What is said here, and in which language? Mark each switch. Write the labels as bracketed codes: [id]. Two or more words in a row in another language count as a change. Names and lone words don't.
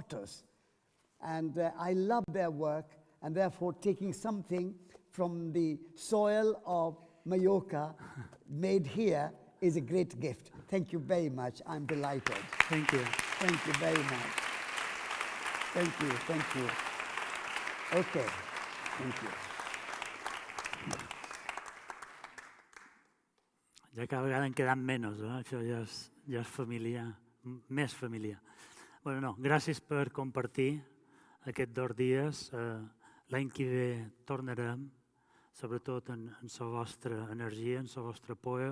[en] And I love their work, and therefore taking something from the soil of Mallorca, made here, is a great gift. Thank you very much. I'm delighted. Thank you. Thank you very much. Thank you, thank you. Okay, thank you. [ca] Ja cada vegada en queden menys, això ja és família, més família. Bueno, no, gràcies per compartir aquests 2 dies. L'any que ve tornarem, sobretot en la vostra energia, en la vostra poder.